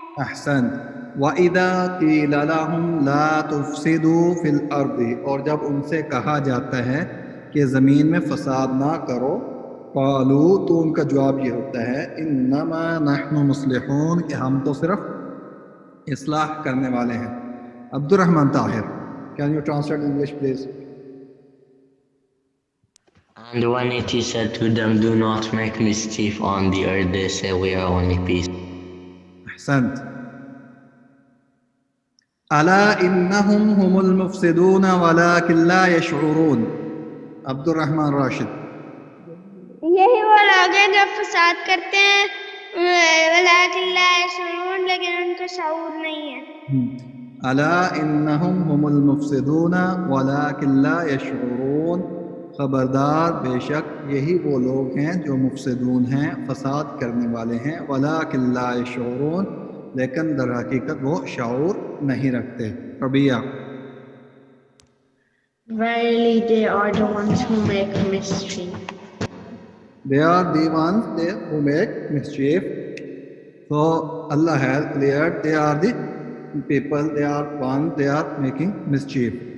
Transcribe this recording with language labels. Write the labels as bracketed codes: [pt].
[ur] احسن۔ [ar] وَإِذَا قِيلَ لَهُمْ لَا تُفْسِدُوا فِي الْأَرْضِ، [ur] اور جب ان سے کہا جاتا ہے کہ زمین میں فساد نہ کرو، [ar] قالوا، [ur] تو ان کا جواب یہ ہوتا ہے [ar] انما نحن مصلحون، [ur] کہ ہم تو صرف اصلاح کرنے والے ہیں۔ عبد الرحمن Tahir, [en] can you translate in English please? And when it is said to them, do not make mischief on the earth, they say, we are only peace. [ar] احسنت۔ الا انہم هم المفسدون ولكن لا يشعرون۔ عبد الرحمن راشد۔ [ur] یہی وہ لوگ ہیں جو فساد کرتے ہیں، [ar] ولیکن لا یشعرون، [ur] لیکن ان کو شعور نہیں ہے۔ [ar] الا انہم هم المفسدون ولكن لا يشعرون، [ur] خبردار بے شک یہی وہ لوگ ہیں جو مفسدون ہیں، فساد کرنے والے ہیں، [ar] ولیکن لا یشعرون، [ur] لیکن در حقیقت وہ شعور نہیں رکھتے۔ ربیہ۔ [en] Verily they are the ones who make mischief. They are the ones who make mischief. So Allah has cleared they are the people, they are ones, they are making mischief.